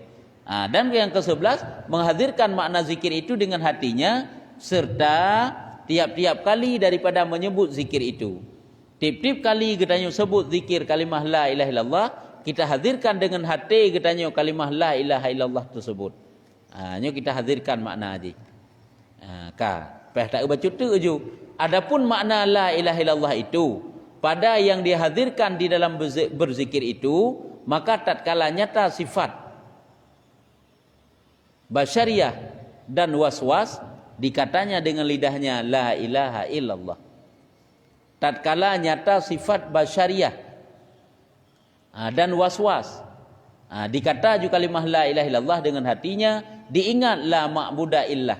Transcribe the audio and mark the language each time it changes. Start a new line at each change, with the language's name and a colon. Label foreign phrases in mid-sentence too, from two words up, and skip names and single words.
Malay: Dan yang ke-11 menghadirkan makna zikir itu dengan hatinya serta tiap-tiap kali daripada menyebut zikir itu. Tiap-tiap kali kita sebut zikir kalimah
Arabic: la ilaha illallah,
Malay: kita hadirkan dengan hati kita kalimah
Arabic: la ilaha illallah
Malay: tersebut. Nyo kita hadirkan makna aja. Tak baca tu je. Adapun makna
Arabic: la ilaha illallah
Malay: itu pada yang dihadirkan di dalam berzikir itu, maka tatkala nyata sifat basyariah dan waswas dikatanya dengan lidahnya
Arabic: la ilaha illallah.
Malay: Tatkala nyata sifat basyariah dan waswas dikata juga kalimah
Arabic: la ilaha illallah
Malay: dengan hatinya, diingat
Arabic: la ma'buda illah.